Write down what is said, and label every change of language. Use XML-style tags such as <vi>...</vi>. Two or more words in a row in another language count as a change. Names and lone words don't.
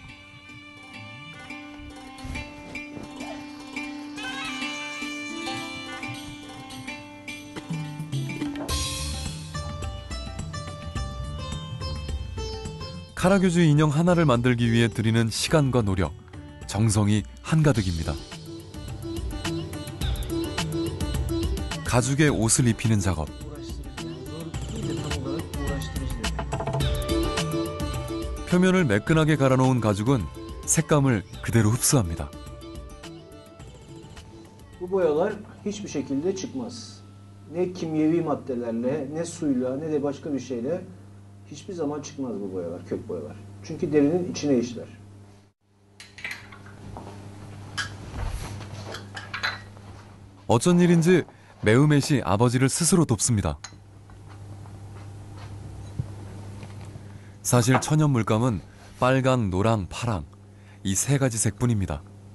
<ko>카라교주 인형 하나를 만들기 위해 들이는 시간과 노력, 정성이 한가득입니다. 가죽에 옷을 입히는 작업. 표면을 매끈하게 갈아놓은 가죽은 색감을 그대로 흡수합니다.</ko> <tr>Bu boyalar hiçbir şekilde çıkmaz. Ne kimyevi maddelerle, ne suyla, ne de başka bir şeyle hiçbir zaman çıkmaz bu boyalar, kök boyalar. Çünkü derinin içine işler.</tr> <ko>어쩐 일인지 매우맷이 아버지를 스스로 돕습니다. 사실 천연 물감은 빨강, 노랑, 파랑 이 세 가지 색뿐입니다.</ko>